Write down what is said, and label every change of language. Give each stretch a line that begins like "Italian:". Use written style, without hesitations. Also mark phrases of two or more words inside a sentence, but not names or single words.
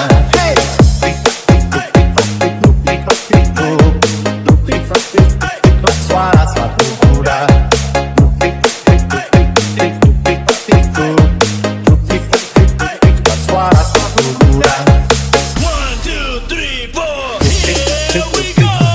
Indonesian: Hey! Tik-tik-tik-tik-tik-tik-tik-tik-tik-tik-tik-tik-tik-tik-tik, suara sepatu kuda. Tik-tik-tik-tik-tik-tik-tik-tik-tik-tik, suara sepatu kuda. 1, 2, 3, 4.
English: Here we go.